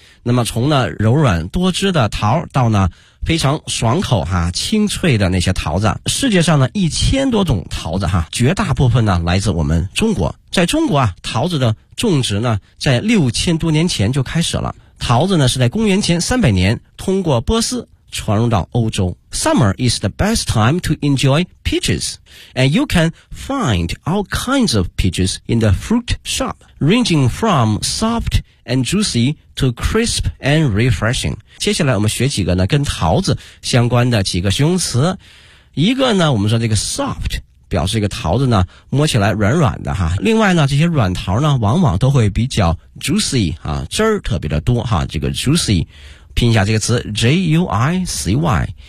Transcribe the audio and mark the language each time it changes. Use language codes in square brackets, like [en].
[zh] 那么从呢柔软多汁的桃到呢非常爽口哈，清脆的那些桃子，世界上呢1000多种桃子哈，绝大部分呢来自我们中国。在中国啊，桃子的种植呢在6000多年前就开始了。桃子呢是在公元前300年通过波斯传入到欧洲。 [en] Summer is the best time to enjoy peaches, and you can find all kinds of peaches in the fruit shop, ranging from soft and juicy to crisp and refreshing. [zh] 接下来我们学几个呢跟桃子相关的几个形容词。一个呢我们说这个 soft,表示一个桃子呢摸起来软软的哈。另外呢这些软桃呢往往都会比较 juicy, 啊汁儿特别的多哈，这个 juicy, 拼一下这个词 ,J-U-I-C-Y。